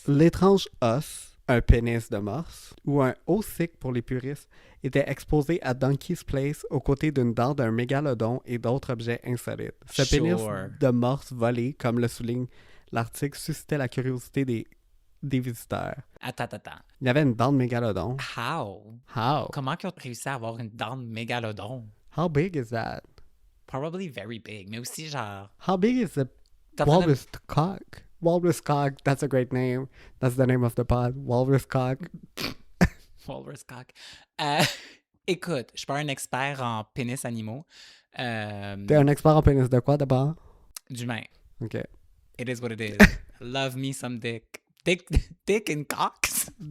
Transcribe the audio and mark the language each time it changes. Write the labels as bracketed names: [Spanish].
[French] L'étrange os, un pénis de morse, ou un ossic pour les puristes, était exposé à Donkey's Place aux côtés d'une dent d'un mégalodon et d'autres objets insolites. Ce pénis de morse volé, comme le souligne l'article, suscitait la curiosité des visiteurs. Attends. Il y avait une dent de mégalodon. [English] How? [French] Comment ils ont réussi à avoir une dent de mégalodon? [English] How big is that? Probably very big, [French] mais aussi genre... [English] How big is the walrus cock? Walrus cock, that's a great name. That's the name of the pod. Walrus cock. Walrus cock. [French] Écoute, je suis pas un expert en pénis animaux. T'es un expert en pénis de quoi, d'abord? D'humain. OK. [English] It is what it is. Love me some dick. Dick and cocks.